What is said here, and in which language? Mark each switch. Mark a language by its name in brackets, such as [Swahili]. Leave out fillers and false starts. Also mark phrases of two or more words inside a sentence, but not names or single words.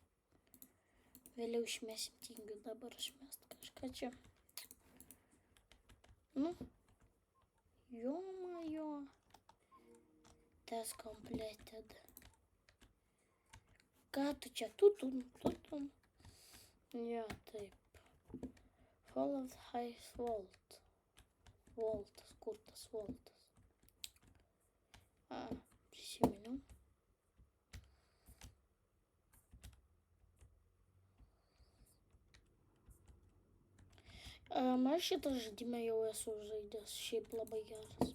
[Lithuanian] Vėliau išmesim, tingiu dabar išmest kažką čia. Jo. Tas completed. Ką tu čia? Tutum. Jo, taip. [English] Fall of high vault. [Lithuanian] Vaultas, kur tas vaultas? Prisiminiau. Aš šitą žaidimą jau esu žaidęs, šiaip labai geras.